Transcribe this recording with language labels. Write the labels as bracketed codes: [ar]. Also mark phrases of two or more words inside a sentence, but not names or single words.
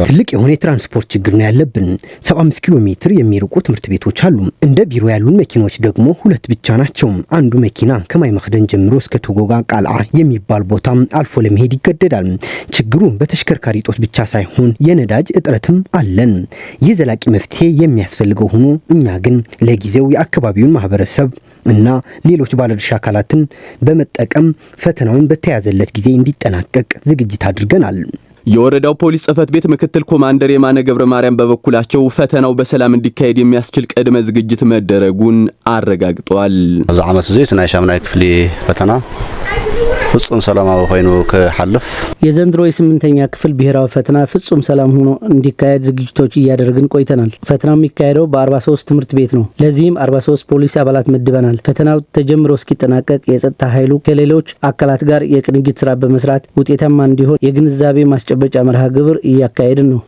[am] ትልቅ የሆነ የትራንስፖርት ችግር ነው ያለብን። 75 ኪሎ ሜትር የሚርቁ ትምህርት ቤቶች አሉ። እንደ ቢሮ ያሉን መኪኖች ደግሞ 2 ብቻ ናቸው። አንዱ መኪና ከማይ መክደን ጀምሮ እስከ ቶጎጋ ቃልዓ የሚባል ቦታ አልፎ ለመሄድ ይገደዳል። ችግሩ በተሽከርካሪ ጦት ብቻ ሳይሆን የነዳጅ እጥረትም አለን። ይህ ዘላቂ መፍትሄ የሚያስፈልገው ሆኖ እኛ ግን ለጊዜው የአካባቢውን ማህበረሰብ እና ሌሎች ባለድርሻ አካላትን በመጠቀም ፈተናውን በተያዘለት ጊዜ እንዲጠናቀቅ ዝግጅት አድርገናል። የወረዳው ፖሊስ ጽሕፈት ቤት ምክትል ኮማንደር የማነ ገብረ ማርያም በበኩላቸው ፈተናው በሰላም እንዲካሄድ የሚያስችል ቅድመ ዝግጅት መደረጉን አረጋግጠዋል። [ti] ኣብዚ ዓመት እዚ ናይ 8ኛ ክፍሊ ፈተና ፍጹም ሰላማዊ ሆይኑ ከሐልፍ [am] የዘንድሮ የ8ኛ ክፍል ብሔራዊ ፈተና ፍጹም ሰላም ሆኖ እንዲካሄድ ዝግጅቶች እያደረግን ቆይተናል። ፈተናው የሚካሄደው በ43 ትምህርት ቤት ነው። ለዚህም 43 ፖሊስ አባላት መድበናል። ፈተናው ተጀምሮ እስኪጠናቀቅ የጸጥታ ኃይሉ ከሌሎች አካላት ጋር የቅንጅት ስራ በመስራት ውጤታማ እንዲሆን የግንዛቤ ማስጨበጫ መርሃ ግብር እያካሄድን ነው።